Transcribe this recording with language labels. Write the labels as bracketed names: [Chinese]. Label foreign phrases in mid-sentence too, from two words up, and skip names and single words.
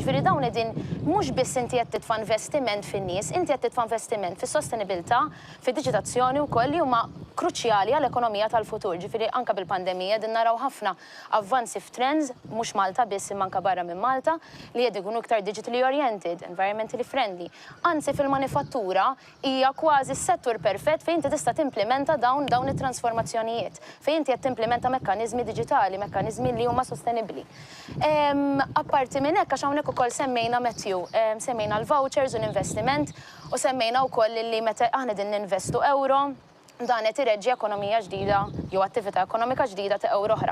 [Maltese] Ġifieri dawn qegħdin mhux biss inti qed titfa' investiment fin-nies, inti qed titfa' investiment fis-sostenibilità, fid-diġitazzjoni wkoll li huma kruċjali għall-ekonomija tal-futur. Ġifieri anke bil-pandemija qegħdin naraw ħafna avvanzi f'trends mhux Malta biss imma anke barra minn Malta li qed ikunu iktar [English] digitally oriented, environmentally friendly. [Maltese] Anzi fil-manifattura hija kważi s-settur perfett fejn inti tista' timplementa dawn it-transformazzjonijiet, fejn inti qed timplementa mekkaniżmi diġitali, mekkaniżmi li huma sostenibbli. Apparti minn hekk għax hawnhekk ukoll semmejna Matthew, semmejna l-vouchers u l-investiment u semmejna wkoll li meta aħna din ninvestu euro dan qed ireġġi ekonomija ġdida jew attività ekonomika ġdida ta' euro oħra.